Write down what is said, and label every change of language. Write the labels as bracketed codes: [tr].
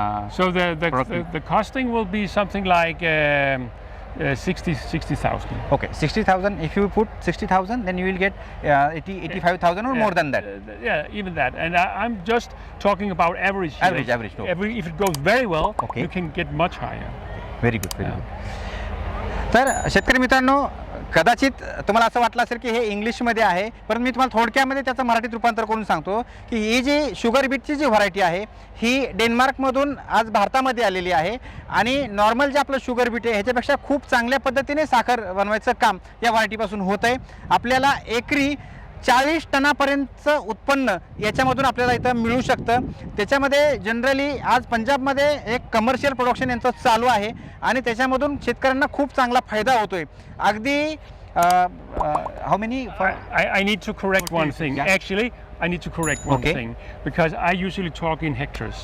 [en] So the costing will be something like 60,000. Okay, 60,000. If you put 60,000, then you will get 85,000 or more than that. Yeah, even that. And I'm just talking about average. Average. No. If it goes very well, you can get much higher. Very good. [mr] तर शेतकरी मित्रांनो, कदाचित तुम्हाला असं वाटलं असेल की हे इंग्लिशमध्ये आहे, परंतु मी तुम्हाला थोडक्यामध्ये त्याचं मराठीत रूपांतर करून सांगतो की ही जी शुगर बीटची जी व्हरायटी आहे ही डेन्मार्कमधून आज भारतामध्ये आलेली आहे आणि नॉर्मल जे आपलं शुगर बीट आहे ह्याच्यापेक्षा खूप चांगल्या पद्धतीने साखर बनवायचं काम या व्हरायटीपासून होत आहे. आपल्याला एकरी 40 टनापर्यंतचं उत्पन्न याच्यामधून आपल्याला इथं मिळू शकतं. त्याच्यामध्ये जनरली आज पंजाबमध्ये एक कमर्शियल प्रोडक्शन यांचं चालू आहे आणि त्याच्यामधून शेतकऱ्यांना खूप चांगला फायदा होतोय. अगदी [en] how many? I need to correct one thing. Yeah. Actually, I need to correct one thing because I usually talk in hectares.